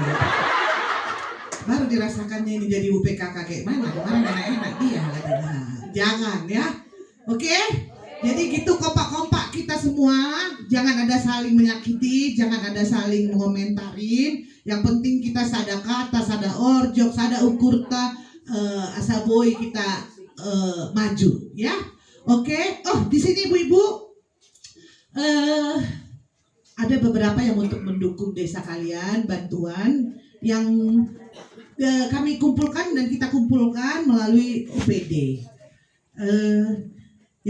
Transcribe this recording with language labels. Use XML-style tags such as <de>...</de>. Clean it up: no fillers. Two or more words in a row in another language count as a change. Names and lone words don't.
<id>Baru dirasakannya ini jadi UPKK kayak mana? Kemarin enak-enak dia katanya. Jangan ya. Oke? Jadi gitu, kompak-kompak kita semua. Jangan ada saling menyakiti, jangan ada saling mengomentarin. Yang penting kita</id> <btx>sada kata, sada orjok, sada ukurta,</btx> <id>asaboy kita maju ya. Oke. Oh, di sini ibu-ibu ada beberapa yang untuk mendukung desa kalian, bantuan yang kami kumpulkan dan kita kumpulkan melalui OPD.</id>